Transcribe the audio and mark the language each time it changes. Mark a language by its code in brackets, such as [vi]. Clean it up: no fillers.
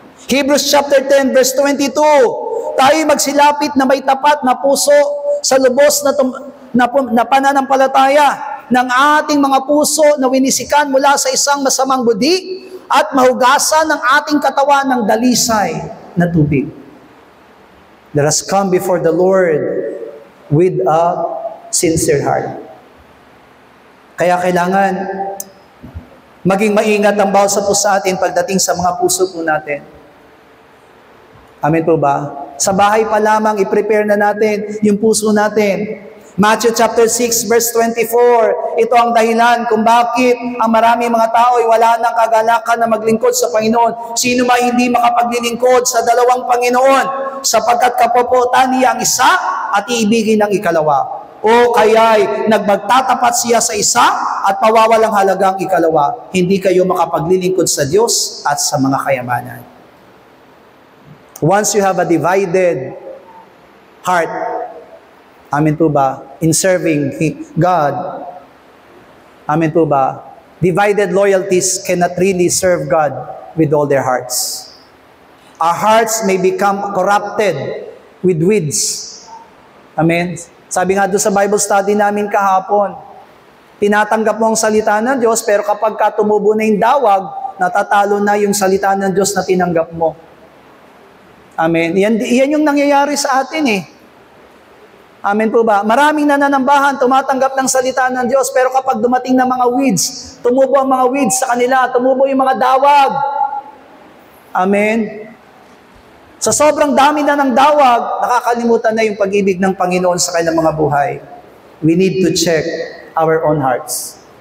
[tl] Hebrews chapter 10 verse 22, tayo magsilapit na may tapat na puso sa lubos na pananampalataya ng ating mga puso na winisikan mula sa isang masamang budi at mahugasan ng ating katawan ng dalisay na tubig. [en] Let us come before the Lord with a sincere heart. [tl] Kaya kailangan maging maingat ang bawat po sa atin pagdating sa mga puso po natin. Amen po ba? Sa bahay pa lamang, i-prepare na natin yung puso natin. Matthew chapter 6 verse 24, ito ang dahilan kung bakit ang maraming mga tao ay wala ng kagalakan na maglingkod sa Panginoon. Sino ba hindi makapaglilingkod sa dalawang Panginoon? Sapagkat kapopotan niya ang isa at iibigin ang ikalawa. O kaya'y nagmagtatapat siya sa isa at pawawalang halagang ikalawa. Hindi kayo makapaglilingkod sa Diyos at sa mga kayamanan. [en] Once you have a divided heart, [tl] amen po ba, [en] in serving God, amen po ba, divided loyalties cannot really serve God with all their hearts. Our hearts may become corrupted with weeds. Amen? [tl] Sabi nga doon sa Bible study namin kahapon, tinatanggap mo ang salita ng Diyos, pero kapag tumubo na yung dawag, natatalo na yung salita ng Diyos na tinanggap mo. Amen. Yan yung nangyayari sa atin eh. Amen po ba? Maraming nananambahan, tumatanggap ng salita ng Diyos, pero kapag dumating na mga weeds, tumubo ang mga weeds sa kanila, tumubo yung mga dawag. Amen. Sa sobrang dami na ng dawag, nakakalimutan na yung pag-ibig ng Panginoon sa kanilang mga buhay. [en] We need to check our own hearts.